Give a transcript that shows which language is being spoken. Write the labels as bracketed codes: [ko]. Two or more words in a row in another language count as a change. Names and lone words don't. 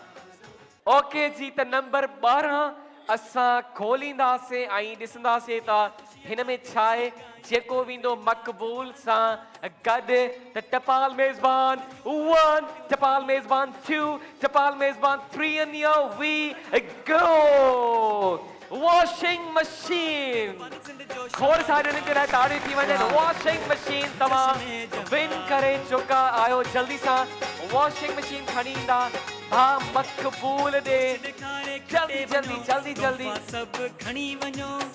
[sd] ओके जी, त नंबर 12 असां खोलींदासीं ऐं ॾिसंदासीं त हिन में छा आहे। जेको वेंदो मक़बूल सां गॾु त टपाल मेज़बान 1, टपाल मेज़बान 2, टपाल मेज़बान 3 [en] and here we go। washing machine [sd] खोड़ सारियुनि जे लाइ ताड़ी थी वञे। [en] washing machine [sd] तव्हां विन करे चुका आहियो। जल्दी सां [en] washing machine [sd] खणी ईंदा भा मक़बूल ॾे। जल्दी जल्दी जल्दी जल्दी सब खणी वञो।